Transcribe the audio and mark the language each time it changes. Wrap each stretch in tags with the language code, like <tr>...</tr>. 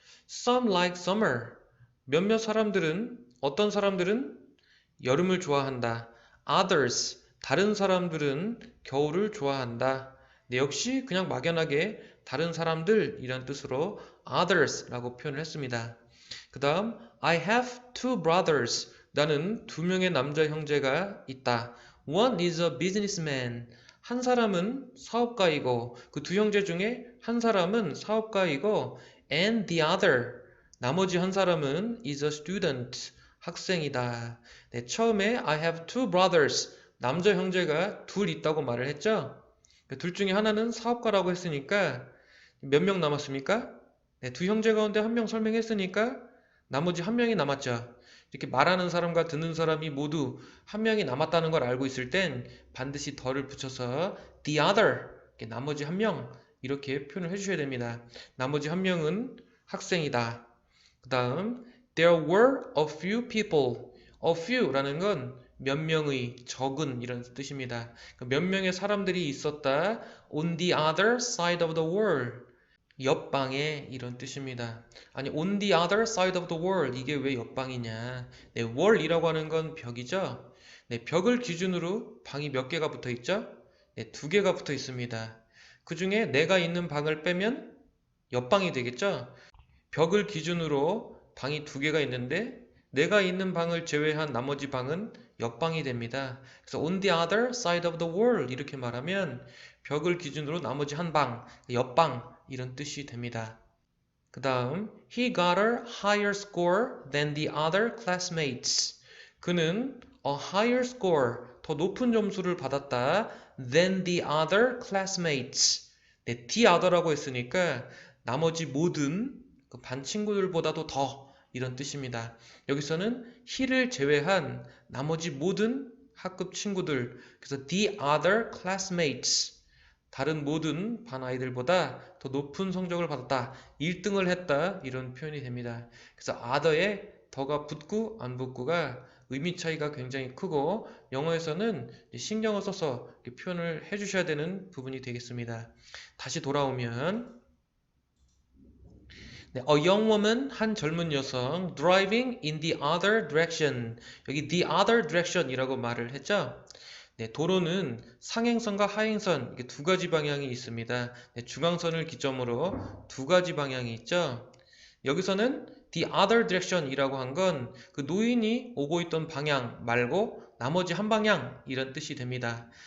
<en>Some like summer.</en> <ko>몇몇 사람들은, 어떤 사람들은 여름을 좋아한다. Others, 다른 사람들은 겨울을 좋아한다. 네, 역시 그냥 막연하게 다른 사람들 이란 뜻으로 others라고 표현을 했습니다. 그 다음</ko> <en>I have two brothers.</en> <ko>나는 두 명의 남자 형제가 있다.</ko> <en>One is a businessman.</en> <ko>한 사람은 사업가이고 그 두 형제 중에 한 사람은 사업가이고</ko> <en>and the other.</en> <ko>나머지 한 사람은</ko> <en>is a student.</en> <ko>학생이다. 네, 처음에</ko> <en>I have two brothers.</en> <ko>남자 형제가 둘 있다고 말을 했죠. 둘 중에 하나는 사업가라고 했으니까 몇 명 남았습니까? 네, 두 형제 가운데 한 명 설명했으니까 나머지 한 명이 남았죠. 이렇게 말하는 사람과 듣는 사람이 모두 한 명이 남았다는 걸 알고 있을 땐 반드시 더를 붙여서</ko> <en>the other,</en> <ko>나머지 한 명 이렇게 표현을 해주셔야 됩니다. 나머지 한 명은 학생이다. 그 다음</ko> <en>There were a few people.</en> <ko>A few라는 건 몇 명의, 적은 이런 뜻입니다. 몇 명의 사람들이 있었다.</ko> <en>On the other side of the world.</en> <ko>옆방에 이런 뜻입니다. 아니</ko> <en>on the other side of the world</en> <ko>이게 왜 옆방이냐. 네, wall이라고 하는 건 벽이죠. 네, 벽을 기준으로 방이 몇 개가 붙어 있죠? 네, 두 개가 붙어 있습니다. 그 중에 내가 있는 방을 빼면 옆방이 되겠죠? 벽을 기준으로 방이 두 개가 있는데 내가 있는 방을 제외한 나머지 방은 옆방이 됩니다. 그래서</ko> <en>on the other side of the world</en> <ko>이렇게 말하면 벽을 기준으로 나머지 한 방, 옆방 이런 뜻이 됩니다. 그 다음</ko> <en>He got a higher score than the other classmates.</en> <ko>그는</ko> <en>a higher score,</en> <ko>더 높은 점수를 받았다.</ko> <en>than the other classmates.</en> <ko>네,</ko> <en>the other</en> <ko>라고 했으니까 나머지 모든 그 반 친구들보다도 더 이런 뜻입니다. 여기서는 he를 제외한 나머지 모든 학급 친구들, 그래서</ko> <en>the other classmates,</en> <ko>다른 모든 반 아이들보다 더 높은 성적을 받았다. 1등을 했다. 이런 표현이 됩니다. 그래서 other에 더가 붙고 안 붙고가 의미 차이가 굉장히 크고 영어에서는 신경을 써서 표현을 해주셔야 되는 부분이 되겠습니다. 다시 돌아오면 네,</ko> <en>a young woman,</en> <ko>한 젊은 여성,</ko> <en>driving in the other direction.</en> <ko>여기</ko> <en>the other direction</en> <ko>이라고 말을 했죠. 네, 도로는 상행선과 하행선, 이게 두 가지 방향이 있습니다. 네, 중앙선을 기점으로 두 가지 방향이 있죠. 여기서는</ko> <en>the other direction</en> <ko>이라고 한 건 그 노인이 오고 있던 방향 말고 나머지 한 방향 이런 뜻이 됩니다.</ko>